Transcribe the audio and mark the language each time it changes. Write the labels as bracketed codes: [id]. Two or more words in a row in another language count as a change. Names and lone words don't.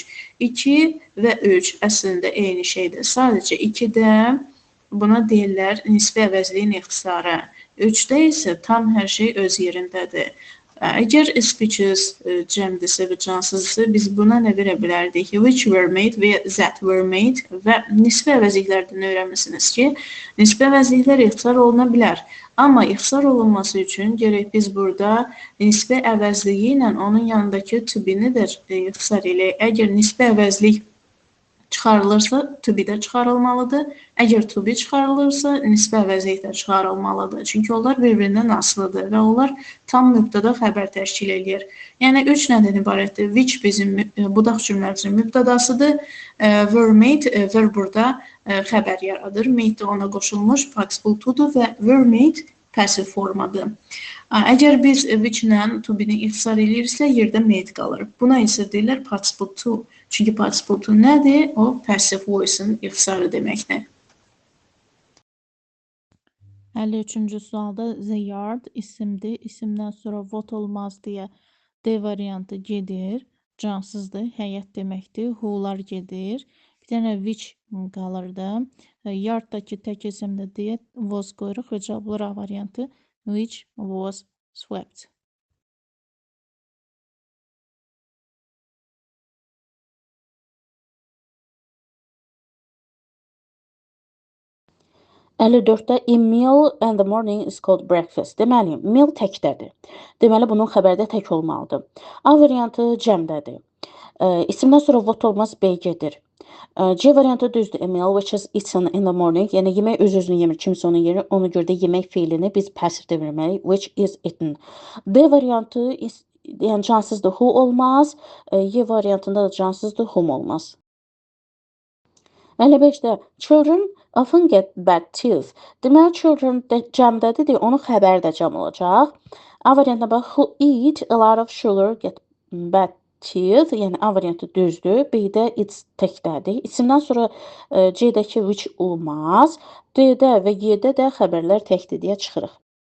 [az] 2 və 3 əslində eyni şeydir. Sadəcə 2-də buna deyirlər nisbi əvəzliyin ixtisarı. 3-də isə tam hər şey öz yerindədir. Əgər speeches cəmdirsə və cansızdırsa, biz buna nə verə bilərdik? [en] Which were made [az] və [en] that were made [az] və nisbi əvəzliklərdən öyrənmisiniz ki, nisbi əvəzliklər ixtisar oluna bilər. Amma ixtisar olunması üçün gərək biz burada nisbi əvəzliyi ilə onun yanındakı [en] to be- [az] ni də ixtisar eləyək. Əgər nisbi əvəzlik çıxarılırsa, [en] to be [az] də çıxarılmalıdır. Əgər [en] to be [az] çıxarılırsa, nisbi əvəzlik də çıxarılmalıdır. Çünki onlar bir-birindən asılıdır və onlar tam mübtəda xəbər təşkil edir. Yəni 3 nədən ibarətdir? Which bizim budaq cümləmizin mübtədasıdır. [en] Were made, [az] were burada xəbər yaradır. Made də ona qoşulmuş [en] participle to- [az] dur və [en] were made passive [az] formadır. Əgər biz which-lə [en] to be- [az] ni ixtisar ediriksə, yerdə made qalır. Buna isə deyirlər [en] participle to. [az] Çünki [en] participle to [az] nədir? O [en] passive voice- [az] ın ixtisarı deməkdir. 53-cü sualda [en] the yard [az] isimdir. İsimdən sonra what olmaz deyə D variantı gedir. Cansızdır, həyət deməkdir. Who'lar gedir. Bir dənə which qalırdı. Yarddakı tək isimdə deyə was qoyuruq və cavab olur A variantı. [en] Which was swept. 54-də a meal in the morning is called breakfast. [az] Deməli, meal təkdədir. Deməli, bunun xəbərdə tək olmalıdır. A variantı cəmdədir. İsimdən sonra what olmaz, B gedir. C variantı düzdür. [en] A meal which is eaten in the morning. [az] Yəni, yemək öz-özünü yemir, kimsə onu yemir. Ona görə də yemək feilini biz passivdə verməliyik. [en] Which is eaten. [az] D variantı, yəni cansızdır, who olmaz. Y variantında da cansızdır, whom olmaz. [en] 55-də children often get bad teeth. [az] Deməli, children cəmdədir, onun xəbəri də cəm olacaq. A variantına bax, [en] who eat a lot of sugar get bad killed, [az] yəni A variantı düzdür. B-də it's təkdədir. İçindən sonra C-dəki which olmaz. D-də və Y-də də xəbərlər təkdir deyə çıxırıq.